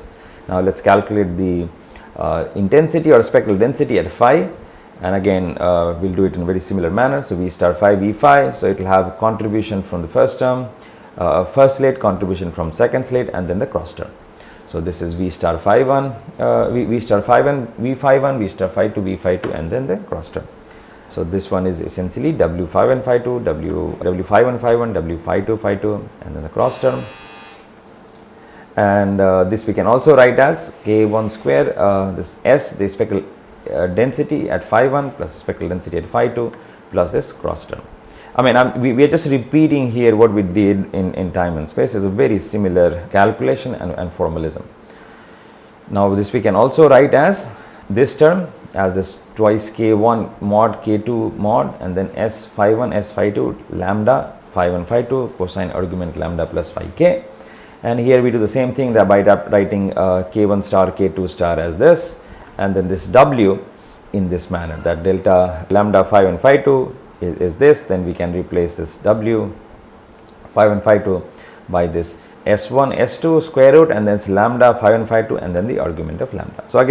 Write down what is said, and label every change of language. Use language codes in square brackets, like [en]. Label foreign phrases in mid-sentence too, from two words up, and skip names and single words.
[en] Now let's calculate the intensity or spectral density at phi, and again we'll do it in a very similar manner. So V star phi V phi, so it will have contribution from the first term, first slit, contribution from second slit, and then the cross term. So this is V star phi 1, V star phi 1, V phi 1, V star phi 2, V phi 2, and then the cross term. So this one is essentially W phi 1, phi 2, W phi 1, phi 1, W phi 2, phi 2, and then the cross term. And this we can also write as K1 square, this S, the spectral density at phi 1 plus spectral density at phi 2 plus this cross term. We are just repeating here what we did in time and space. It's a very similar calculation and formalism. Now this we can also write as this term as this twice K1 mod K2 mod, and then S phi 1 S phi 2 lambda phi 1 phi 2 cosine argument lambda plus phi k. And here we do the same thing that by writing K1 star K2 star as this, and then this W in this manner, that delta lambda phi 1 phi 2 is this. Then we can replace this W phi 1 phi 2 by this S1 S2 square root, and then lambda phi 1 phi 2, and then the argument of lambda.